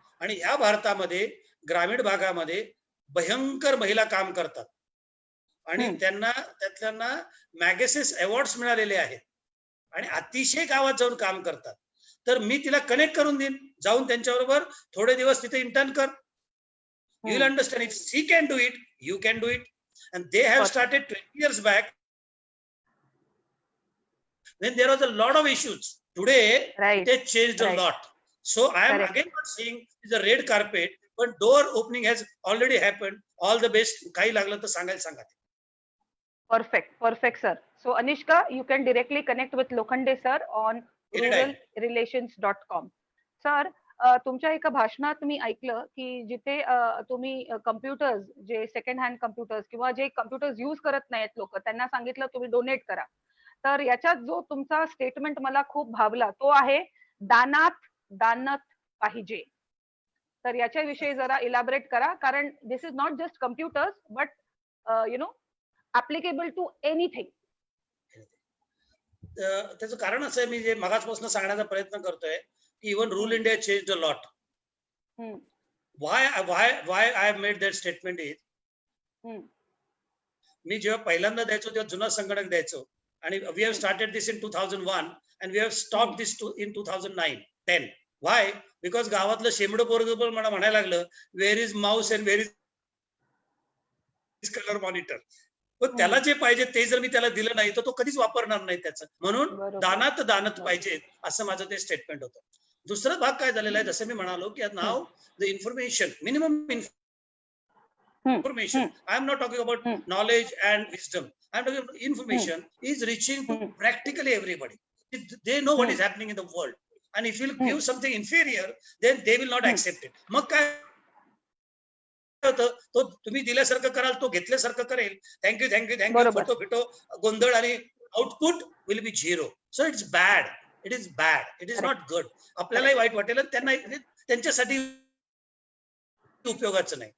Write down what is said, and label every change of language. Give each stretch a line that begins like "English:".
Marathi: आणि ह्या भारतामध्ये ग्रामीण भागामध्ये भयंकर महिला काम करतात आणि त्यातल्यांना मॅगसेस अवॉर्ड्स मिळालेले आहेत आणि अतिशय गावात जाऊन काम करतात. तर मी तिला कनेक्ट करून देईन, जाऊन त्यांच्याबरोबर थोडे दिवस तिथे इंटर्न कर.
English: You will understand if she can do it, you can do it. And they have started 20 years back when there was a lot of issues. Today they changed a lot. So I am again not saying it's a red carpet, but door opening has already happened. All the best.
Marathi: काही लागलं तर सांगा.
English: Perfect sir. So Anishka, you can directly connect with Lokhande sir on ruralrelations.com.
Marathi: Sir, तुमच्या एका भाषणात मी ऐकलं की जिथे तुम्ही कम्प्युटर्स, जे सेकंड हँड कम्प्युटर्स किंवा जे कम्प्युटर्स यूज करत नाहीत लोक, त्यांना सांगितलं तुम्ही डोनेट करा. तर याच्यात जो तुमचा स्टेटमेंट मला खूप भावला तो आहे, दानात पाहिजे. तर याच्याविषयी जरा इलॅबोरेट करा, कारण
English: This is not just computers but applicable to anything.
Marathi: त्याचं कारण असं आहे, मी जे मगाचपासून सांगण्याचा प्रयत्न करतोय की
English: Even rural India changed a lot. Why I have made that statement is
Marathi: मी जेव्हा पहिल्यांदा द्यायचो तेव्हा जुना संगणक द्यायचो आणि
English: We have started this in 2001 and we have stop this in 2009-10. Why?
Marathi: Because गावातलं शेंबडं पोरग पण मला म्हणायला लागलं
English: Where is mouse and where is colour monitor.
Marathi: पण त्याला जे पाहिजे ते जर मी त्याला दिलं नाही तर तो कधीच वापरणार नाही त्याचं. म्हणून बरोबर. दानात दानत पाहिजे असं माझं ते स्टेटमेंट होतं. दुसरा भाग काय झालेला आहे, जसं मी म्हणालो की नाव
English: The information, minimum information. I am not talking about knowledge and wisdom. I am talking about information is reaching to practically everybody. They know what is happening in the world. And if you give something inferior, then they will not accept it.
Marathi: मग काय होतं, तो तुम्ही दिल्यासारखं कराल, तो घेतल्यासारखं करेल.
English: thank you thank you thank you,
Marathi: photo feto गोंधळ आणि
English: Output will be zero. So it's bad. It is bad. It is not good.
Marathi: आपल्यालाही वाईट वाटेल आणि त्यांना त्यांच्यासाठी उपयोगाचं नाही.